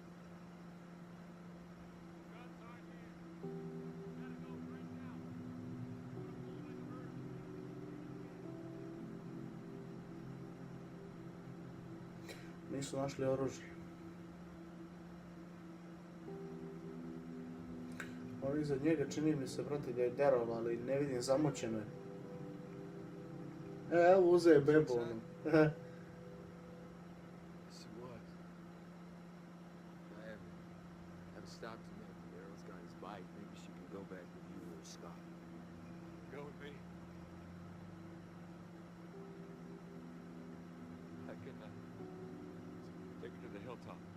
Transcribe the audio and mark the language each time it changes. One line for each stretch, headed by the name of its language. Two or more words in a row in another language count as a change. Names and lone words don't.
Croatian: Nisu našli oružje. Ovo iza njega čini mi se, brate, da je deralo, ali ne vidim, zamoćeno je. Evo, uzeo je bebu, ono.
English: Yes, it was. I haven't stopped him yet. Daryl's got his bike. Maybe she can go back with you or Scott. Go with me. I can take her to the hilltop.